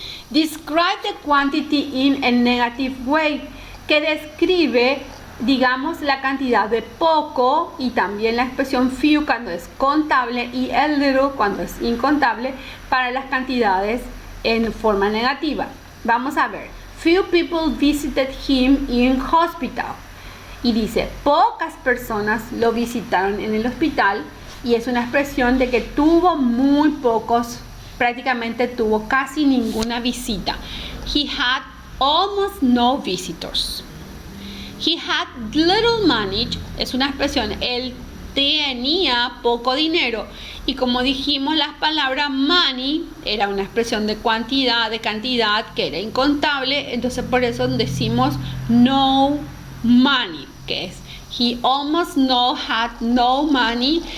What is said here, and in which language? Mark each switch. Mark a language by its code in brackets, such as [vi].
[en] Describe the quantity in a negative way, [es] que describe, digamos, la cantidad de poco, y también la expresión few cuando es contable y a little cuando es incontable para las cantidades en forma negativa. Vamos a ver. [en] Few people visited him in hospital. [es] Y dice, pocas personas lo visitaron en el hospital, y es una expresión de que tuvo muy pocos, prácticamente tuvo casi ninguna visita. [en] He had almost no visitors. He had little money, [es] es una expresión, él tenía poco dinero, y como dijimos, la palabra money era una expresión de cantidad que era incontable, entonces por eso decimos no money, que es [en] he almost had no money.